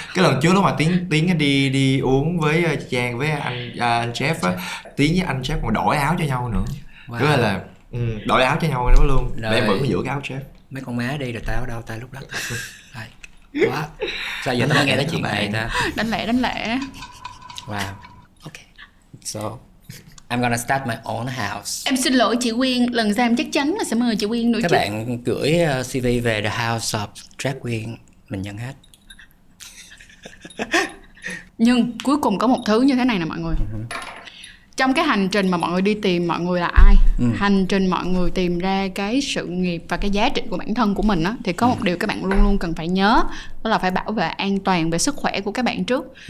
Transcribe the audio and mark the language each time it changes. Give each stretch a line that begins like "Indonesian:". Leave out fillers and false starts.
Vietnamese: Cái lần trước lúc mà Tiến đi uống với Trang với anh Chef á, Tiến với anh Chef còn đổi áo cho nhau nữa. Cứ là đổi áo cho nhau đó luôn. Để em vẫn giữ cái áo Chef. Mấy con má đi rồi tao ở đâu ta lúc đó. Quá. Sao giờ tao mới nghe nói chuyện này ta? Đánh lẻ.
English: Wow. Okay. So I'm gonna start my own house.
Vietnamese: Em xin lỗi chị Quyên, lần sau em chắc chắn là sẽ mời chị Quyên nữa chứ. Các bạn gửi CV về The House of Drag Queen, mình nhận hết. Nhưng cuối cùng có một thứ như thế này nè mọi người. Trong cái hành trình mà mọi người đi tìm mọi người là ai, hành trình mọi người tìm ra cái sự nghiệp và cái giá trị của bản thân của mình á, thì có một điều các bạn luôn luôn cần phải nhớ, đó là phải bảo vệ an toàn về sức khỏe của các bạn trước.